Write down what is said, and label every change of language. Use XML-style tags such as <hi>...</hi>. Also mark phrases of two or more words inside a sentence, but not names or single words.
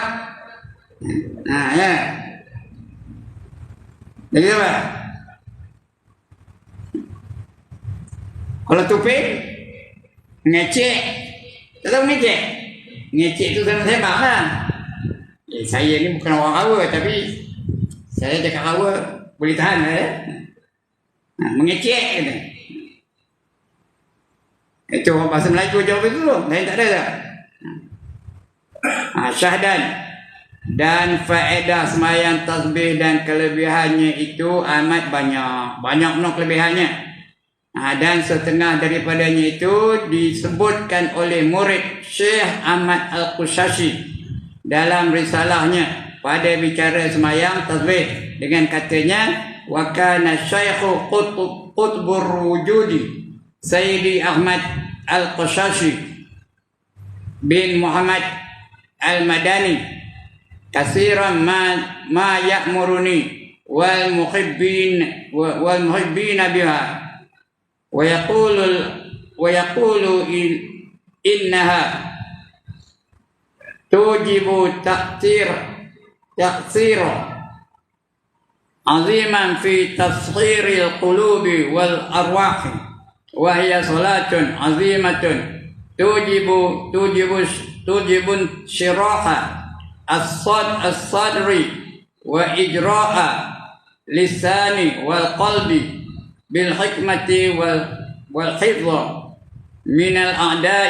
<ms>Ya. Jadi apa? Kalau Tupin ngecek. Tak tahu ngecek. Ngecek itu sama saya kan. Saya ni bukan orang Hawa, tapi saya cakap Hawa boleh tahan mengecek gitu. Itu orang bahasa Melayu jawab itu loh. Lain tak ada tak? Syahdan dan faedah sembahyang tasbih dan kelebihannya itu amat banyak. Banyak benar kelebihannya. Dan setengah daripadanya itu disebutkan oleh murid Syekh Ahmad Al-Qushashi dalam risalahnya pada bicara sembahyang tasbih dengan katanya</ms> <ar>وكان الشيخ قطب الوجود سيدي أحمد القشاشي بن محمد المدني كثيرا ما يأمرني والمحبين بها ويقول إنها توجب تأثير عظيما في تصغير القلوب والأرواح وهي صلاة عظيمة توجب انشراح الصدر وإجراء اللسان والقلب بالحكمة والحفظ من الأعداء.</ar>